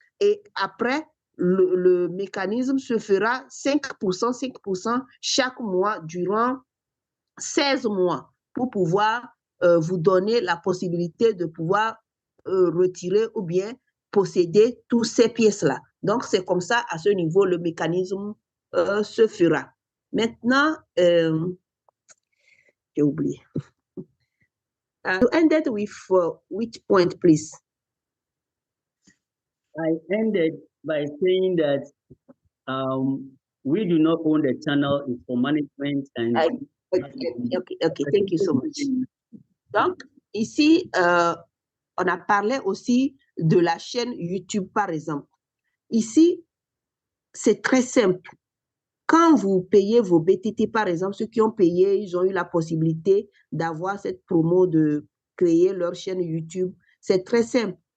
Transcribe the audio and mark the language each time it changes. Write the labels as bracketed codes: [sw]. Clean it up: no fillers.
[fr] Et après, le mécanisme se fera 5%, 5% chaque mois durant 16 mois pour pouvoir vous donner la possibilité de pouvoir retirer ou bien posséder toutes ces pièces-là. Donc, c'est comme ça, à ce niveau, le mécanisme se fera. Maintenant, j'ai oublié. [en] You ended with which point, please? I ended by saying that we do not own the channel, it's for management. And Okay, thank you so much. [fr] Donc, ici, on a parlé aussi de la chaîne YouTube, par exemple. Ici, c'est très simple. Quand vous payez vos BTT, par exemple, ceux qui ont payé, ils ont eu la possibilité d'avoir cette promo de créer leur chaîne YouTube. C'est très simple.